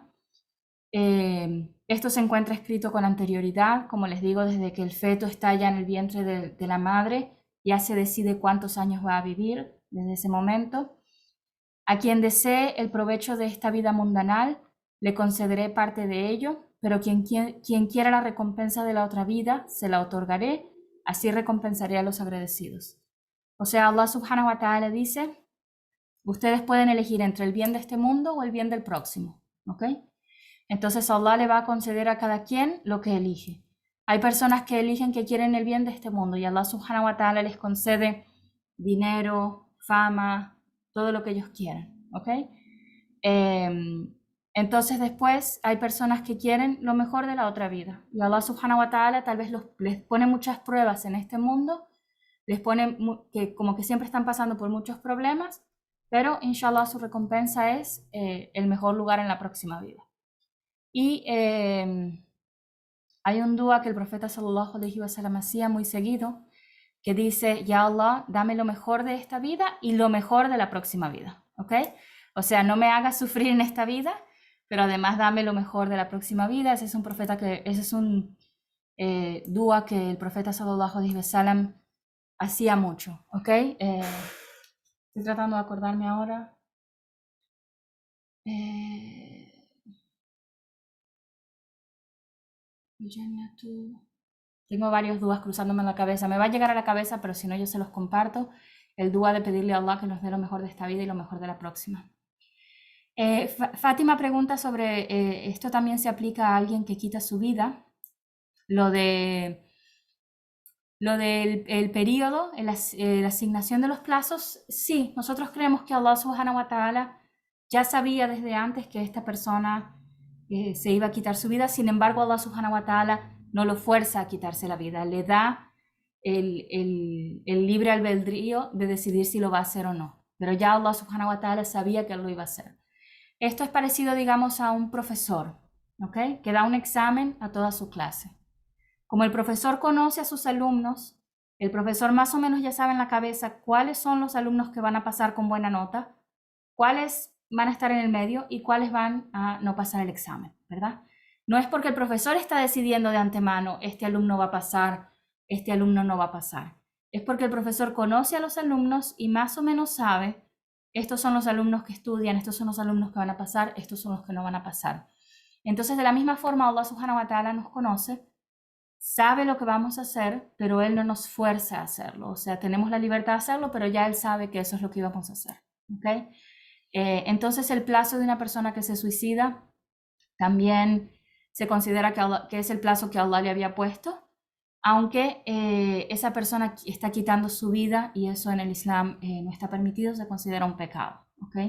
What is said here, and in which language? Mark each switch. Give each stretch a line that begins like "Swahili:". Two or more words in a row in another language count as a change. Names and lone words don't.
Spanish: Esto se encuentra escrito con anterioridad, como les digo, desde que el feto está ya en el vientre de la madre, ya se decide cuántos años va a vivir desde ese momento. A quien desee el provecho de esta vida mundanal, le concederé parte de ello, pero quien quiera la recompensa de la otra vida, se la otorgaré, así recompensaré a los agradecidos. O sea,
Arabic: الله سبحانه وتعالى
Spanish: dice, ustedes pueden elegir entre el bien de este mundo o el bien del próximo, ¿ok? Entonces Allah le va a conceder a cada quien lo que elige. Hay personas que eligen que quieren el bien de este mundo y
Arabic: الله سبحانه وتعالى
Spanish: les concede dinero, fama, todo lo que ellos quieran, ¿ok? Entonces después hay personas que quieren lo mejor de la otra vida y
Arabic: الله سبحانه وتعالى
Spanish: tal vez les pone muchas pruebas en este mundo, les pone que como que siempre están pasando por muchos problemas, pero inshallah su recompensa es el mejor lugar en la próxima vida. Y hay un dua que el profeta
Arabic: صلى الله عليه وسلم
Spanish: hacía muy seguido, que dice,
Arabic: يا الله,
Spanish: dame lo mejor de esta vida y lo mejor de la próxima vida, ¿ok? O sea, no me hagas sufrir en esta vida, pero además dame lo mejor de la próxima vida. Ese es un dua que el profeta
Arabic: صلى الله عليه وسلم
Spanish: hacía mucho, ¿ok? Estoy tratando de acordarme ahora. Tengo varios dudas cruzándome en la cabeza. Me va a llegar a la cabeza, pero si no yo se los comparto. El dua de pedirle a Allah que nos dé lo mejor de esta vida y lo mejor de la próxima. Fátima pregunta sobre, esto también se aplica a alguien que quita su vida, lo del el periodo, la asignación de los plazos. Sí, nosotros creemos que
Arabic: الله سبحانه وتعالى
Spanish: ya sabía desde antes que esta persona se iba a quitar su vida. Sin embargo,
Arabic: الله سبحانه وتعالى
Spanish: no lo fuerza a quitarse la vida, le da el libre albedrío de decidir si lo va a hacer o no. Pero ya
Arabic: الله سبحانه وتعالى
Spanish: sabía que él lo iba a hacer. Esto es parecido, digamos, a un profesor, ¿ok? Que da un examen a toda su clase. Como el profesor conoce a sus alumnos, el profesor más o menos ya sabe en la cabeza cuáles son los alumnos que van a pasar con buena nota, cuáles van a estar en el medio y cuáles van a no pasar el examen, ¿verdad? No es porque el profesor está decidiendo de antemano, este alumno va a pasar, este alumno no va a pasar. Es porque el profesor conoce a los alumnos y más o menos sabe, estos son los alumnos que estudian, estos son los alumnos que van a pasar, estos son los que no van a pasar. Entonces, de la misma forma,
Arabic: الله سبحانه وتعالى
Spanish: nos conoce, sabe lo que vamos a hacer, pero Él no nos fuerza a hacerlo. O sea, tenemos la libertad de hacerlo, pero ya Él sabe que eso es lo que íbamos a hacer, ¿ok? Entonces, el plazo de una persona que se suicida también se considera que es el plazo que Allah le había puesto, aunque esa persona está quitando su vida y eso en el Islam no está permitido, se considera un pecado, ¿ok?